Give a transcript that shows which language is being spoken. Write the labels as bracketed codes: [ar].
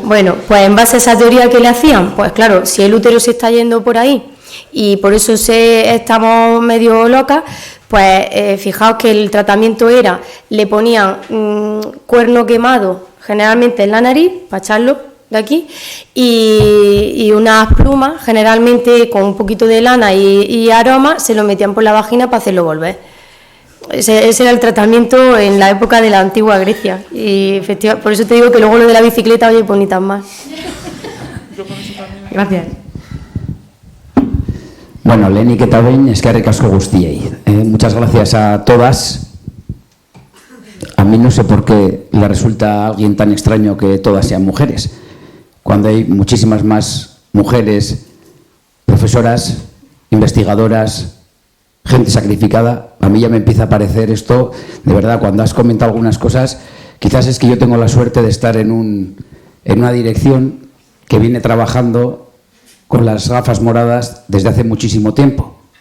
[es] Bueno, pues en base a esa teoría que le hacían, pues claro, si el útero se está yendo por ahí y por eso estamos medio locas, pues fijaos que el tratamiento era, le ponían cuerno quemado, generalmente en la nariz, para echarlo de aquí, y unas plumas, generalmente con un poquito de lana y aroma, se lo metían por la vagina para hacerlo volver. Ese era el tratamiento en la época de la antigua Grecia, y efectivamente, por eso te digo que luego lo de la bicicleta, oye, pues ni tan mal. Gracias. [eu] Bueno, lehenik eta behin eskerrik asko guztiei. [es] Muchas gracias a todas. A mí no sé por qué le resulta a alguien tan extraño que todas sean mujeres, cuando hay muchísimas más mujeres, profesoras, investigadoras, gente sacrificada. A mí ya me empieza a parecer esto, de verdad, cuando has comentado algunas cosas, quizás es que yo tengo la suerte de estar en una dirección que viene trabajando con las gafas moradas desde hace muchísimo tiempo.